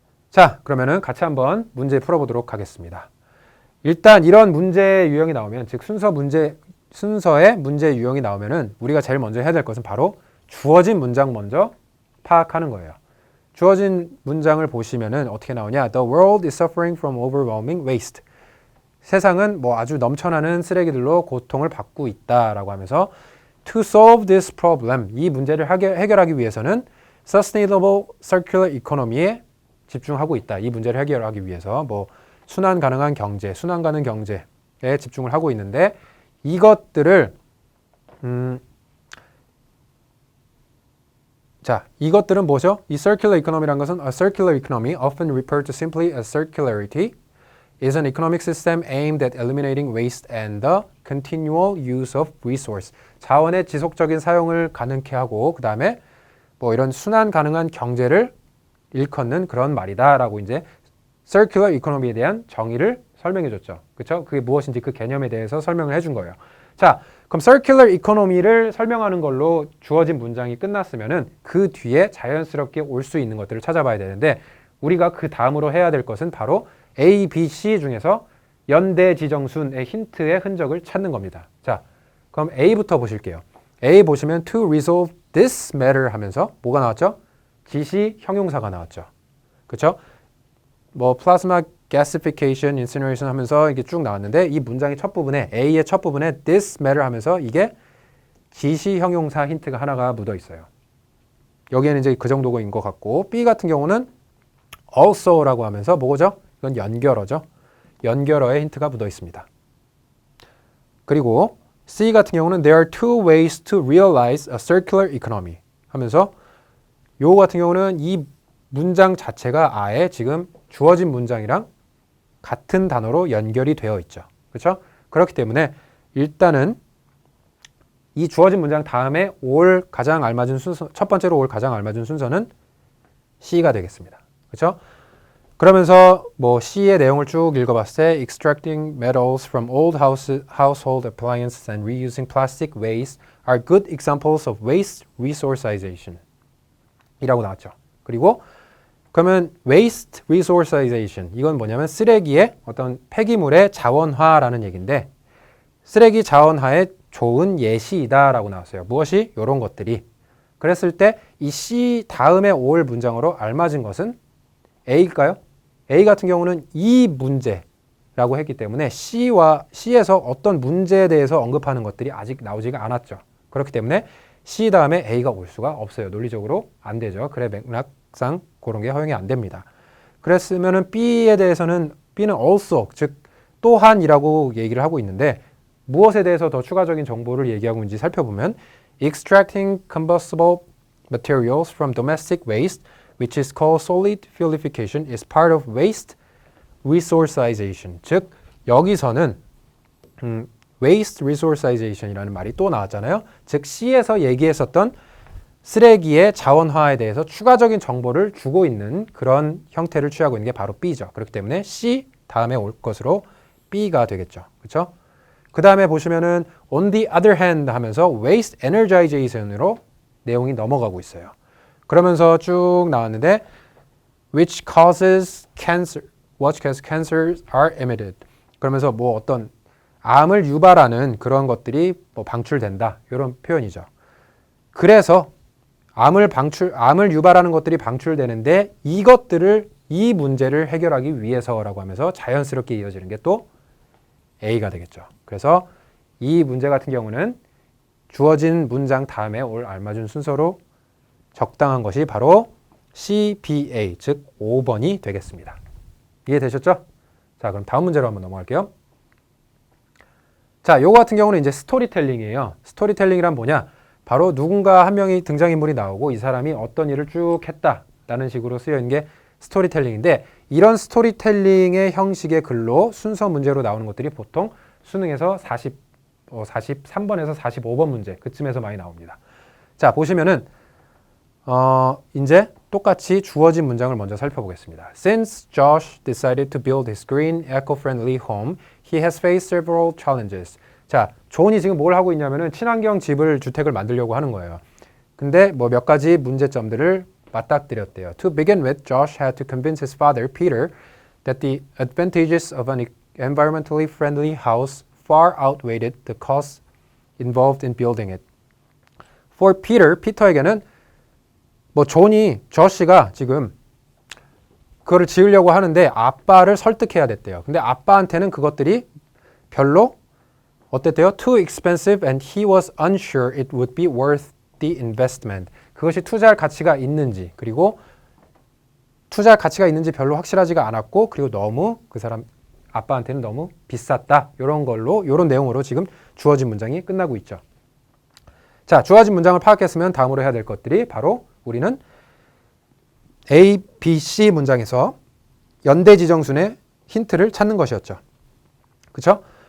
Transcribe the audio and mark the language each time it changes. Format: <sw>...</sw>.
<ko>자, 그러면은 같이 한번 문제 풀어보도록 하겠습니다. 일단 이런 문제 유형이 나오면, 즉 순서의 문제 유형이 나오면은 우리가 제일 먼저 해야 될 것은 바로 주어진 문장 먼저 파악하는 거예요. 주어진 문장을 보시면은 어떻게 나오냐?</ko> <en>The world is suffering from overwhelming waste.</en> <ko>세상은 뭐 아주 넘쳐나는 쓰레기들로 고통을 받고 있다라고 하면서</ko> <en>To solve this problem,</en> <ko>이 문제를 해결하기 위해서는 Sustainable Circular Economy에 집중하고 있다. 이 문제를 해결하기 위해서 뭐 순환 가능한 경제, 순환 가능 경제에 집중을 하고 있는데 이것들을 자, 이것들은 뭐죠? 이 circular economy라는 것은</ko> <en>a circular economy, often referred to simply as circularity, is an economic system aimed at eliminating waste and the continual use of resource.</en> <ko>자원의 지속적인 사용을 가능케 하고 그 다음에 뭐 이런 순환 가능한 경제를 일컫는 그런 말이다라고 이제 circular economy에 대한 정의를 설명해 줬죠. 그렇죠? 그게 무엇인지 그 개념에 대해서 설명을 해준 거예요. 자, 그럼 circular economy를 설명하는 걸로 주어진 문장이 끝났으면은 그 뒤에 자연스럽게 올 수 있는 것들을 찾아봐야 되는데 우리가 그 다음으로 해야 될 것은 바로 A, B, C 중에서 연대 지정순의 힌트의 흔적을 찾는 겁니다. 자, 그럼 A부터 보실게요. A 보시면</ko> <en>to resolve this matter</en> <ko>하면서 뭐가 나왔죠? 지시 형용사가 나왔죠. 그렇죠? 뭐 plasma gasification, incineration 하면서 이게 쭉 나왔는데 이 문장의 첫 부분에 A의 첫 부분에 this matter 하면서 이게 지시 형용사 힌트가 하나가 묻어 있어요. 여기에는 이제 그 정도인 것 같고 B 같은 경우는 also라고 하면서 뭐죠? 이건 연결어죠. 연결어의 힌트가 묻어 있습니다. 그리고 C 같은 경우는</ko> <en>there are two ways to realize a circular economy</en> <ko>하면서 요 같은 경우는 이 문장 자체가 아예 지금 주어진 문장이랑 같은 단어로 연결이 되어 있죠. 그렇죠? 그렇기 때문에 일단은 이 주어진 문장 다음에 올 가장 알맞은 순서, 첫 번째로 올 가장 알맞은 순서는 C가 되겠습니다. 그렇죠? 그러면서 뭐 C의 내용을 쭉 읽어봤을 때</ko> <en>extracting metals from old household appliances and reusing plastic waste are good examples of waste resourceization</en> <ko>이라고 나왔죠. 그리고 그러면 waste resourceization 이건 뭐냐면 쓰레기의 어떤 폐기물의 자원화라는 얘기인데 쓰레기 자원화의 좋은 예시이다라고 나왔어요. 무엇이? 이런 것들이. 그랬을 때 이 C 다음에 올 문장으로 알맞은 것은 A일까요? A 같은 경우는 이 문제라고 했기 때문에 C에서 어떤 문제에 대해서 언급하는 것들이 아직 나오지가 않았죠. 그렇기 때문에 C 다음에 A가 올 수가 없어요. 논리적으로 안 되죠. 그래 맥락상 그런 게 허용이 안 됩니다. 그랬으면은 B에 대해서는 B는 also 즉 또한이라고 얘기를 하고 있는데 무엇에 대해서 더 추가적인 정보를 얘기하고 있는지 살펴보면</ko> <en>extracting combustible materials from domestic waste which is called solid fuelification is part of waste resourceization.</en> <ko>즉 여기서는 waste resourceization 이라는 말이 또 나왔잖아요. 즉 C에서 얘기했었던 쓰레기의 자원화에 대해서 추가적인 정보를 주고 있는 그런 형태를 취하고 있는 게 바로 B죠. 그렇기 때문에 C 다음에 올 것으로 B가 되겠죠. 그렇죠? 그 다음에 보시면은</ko> <en>on the other hand</en> <ko>하면서 waste energization으로 내용이 넘어가고 있어요. 그러면서 쭉 나왔는데</ko> <en>which causes cancer, what causes cancers are emitted.</en> <ko>그러면서 뭐 어떤 암을 유발하는 그런 것들이 뭐 방출된다. 이런 표현이죠. 그래서 암을 유발하는 것들이 방출되는데 이 문제를 해결하기 위해서라고 하면서 자연스럽게 이어지는 게 또 A가 되겠죠. 그래서 이 문제 같은 경우는 주어진 문장 다음에 올 알맞은 순서로 적당한 것이 바로 CBA, 즉 5번이 되겠습니다. 이해되셨죠? 자, 그럼 다음 문제로 한번 넘어갈게요. 자, 요거 같은 경우는 이제 스토리텔링이에요. 스토리텔링이란 뭐냐? 바로 누군가 한 명이 등장인물이 나오고 이 사람이 어떤 일을 쭉 했다라는 식으로 쓰여 있는 게 스토리텔링인데, 이런 스토리텔링의 형식의 글로 순서 문제로 나오는 것들이 보통 수능에서 43번에서 45번 문제 그쯤에서 많이 나옵니다. 자, 보시면은 이제 똑같이 주어진 문장을 먼저 살펴보겠습니다.</ko> <en>Since Josh decided to build his green, eco-friendly home, he has faced several challenges.</en> <ko>자, 존이 지금 뭘 하고 있냐면은 친환경 집을 주택을 만들려고 하는 거예요. 근데 뭐 몇 가지 문제점들을 맞닥뜨렸대요.</ko> <en>To begin with, Josh had to convince his father, Peter, that the advantages of an environmentally friendly house far outweighed the costs involved in building it. For Peter,</en> <ko>피터에게는 뭐 저씨가 지금 그거를 지으려고 하는데 아빠를 설득해야 됐대요. 근데 아빠한테는 그것들이 별로 어땠대요?</ko> <en>Too expensive and he was unsure it would be worth the investment.</en> <ko>그것이 투자할 가치가 있는지, 그리고 투자할 가치가 있는지 별로 확실하지가 않았고, 그리고 너무 그 사람 아빠한테는 너무 비쌌다. 이런 걸로, 이런 내용으로 지금 주어진 문장이 끝나고 있죠. 자, 주어진 문장을 파악했으면 다음으로 해야 될 것들이 바로 우리는 A, B, C 문장에서 연대지정순의 힌트를 찾는 것이었죠. 그렇죠?</ko>